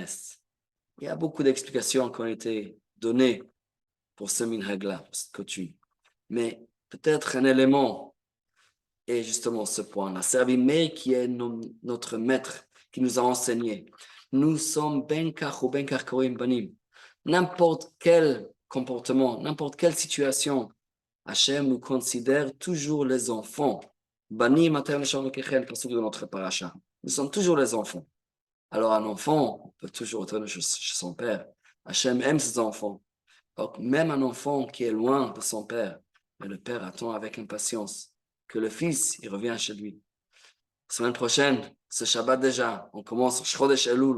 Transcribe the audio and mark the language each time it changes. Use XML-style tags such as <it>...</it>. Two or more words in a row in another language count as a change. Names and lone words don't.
<fr>Il y a beaucoup d'explications qui ont été données pour ce minhag-là, pour cette coutume. Mais peut-être un élément est justement ce point-là. C'est Rabbi Meir qui est notre maître, qui nous a enseigné. Nous sommes</fr> <he>בין כך ובין כך קרויים בנים.</he> <fr>N'importe quel comportement, n'importe quelle situation, Hachem nous considère toujours les enfants.</fr> <he>בנים אתם לשם כחל,</he> <fr>pasuk de notre paracha. Nous sommes toujours les enfants. Alors un enfant peut toujours retourner chez son père. Hachem aime ses enfants. Donc même un enfant qui est loin de son père, mais le père attend avec impatience que le fils il revient chez lui. Semaine prochaine, ce Shabbat déjà, on commence</fr> <he>חודש אלול.</he>